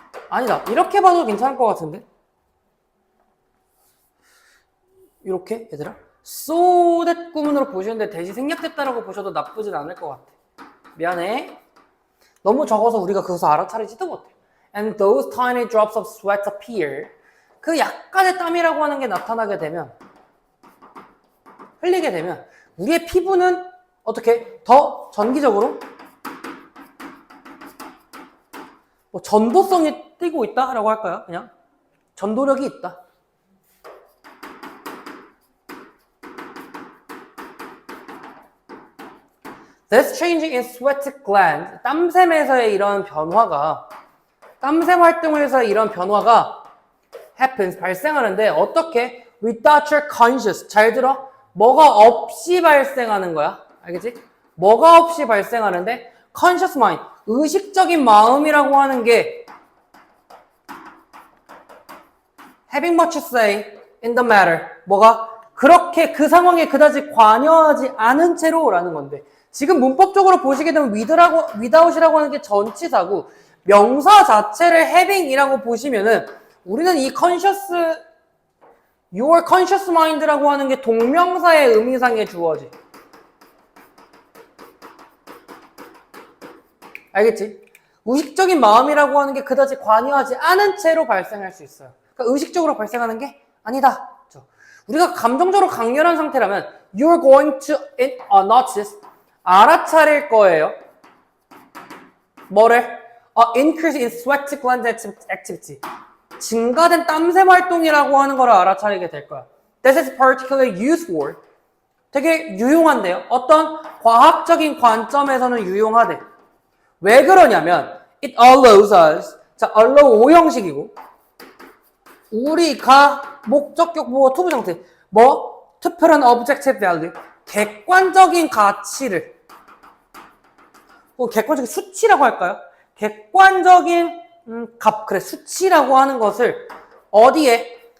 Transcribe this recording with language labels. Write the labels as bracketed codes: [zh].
[ko] 아니다. 이렇게 봐도 괜찮을 것 같은데? 이렇게, 얘들아? so that 구문으로 보시는데 대시 생략됐다라고 보셔도 나쁘진 않을 것 같아. 미안해. 너무 적어서 우리가 그것을 알아차리지도 못해. [en] And those tiny drops of sweat appear. [ko] 그 약간의 땀이라고 하는 게 나타나게 되면, 흘리게 되면 우리의 피부는 어떻게 더 전기적으로 전도성이 띄고 있다라고 할까요? 그냥 전도력이 있다. [en] This changing in sweat gland, [ko] 땀샘에서의 이런 변화가, 땀샘 활동을 해서 이런 변화가 happens, 발생하는데 어떻게? [en] Without your conscious, [ko] 잘 들어? 뭐가 없이 발생하는 거야. 알겠지? 뭐가 없이 발생하는데 conscious mind, 의식적인 마음이라고 하는 게 [en] having much say in the matter, [ko] 뭐가 그렇게 그 상황에 그다지 관여하지 않은 채로 라는 건데 지금 문법적으로 보시게 되면 without이라고 하는 게 전치사고 명사 자체를 having이라고 보시면은 우리는 이 [en] your conscious mind [ko] 라고 하는 게 동명사의 의미상의 주어지. 알겠지? 의식적인 마음이라고 하는 게 그다지 관여하지 않은 채로 발생할 수 있어요. 그러니까 의식적으로 발생하는 게 아니다. 그렇죠? 우리가 감정적으로 강렬한 상태라면 [en] you're going to notice, [ko] 알아차릴 거예요. 뭐를? [en] increase in sweat gland activity. [ko] 증가된 땀샘 활동이라고 하는 걸 알아차리게 될 거야. [en] This is particularly useful. [ko] 되게 유용한데요. 어떤 과학적인 관점에서는 유용하대. 왜 그러냐면 [en] it allows us. [ko] 자, allow 오형식이고 우리가 목적격 투부 정태 특별한 [en] objective value, [ko] 객관적인 가치를 객관적인 수치라고 할까요? 객관적인 값, 그래, 수치라고 하는 것을 어디에?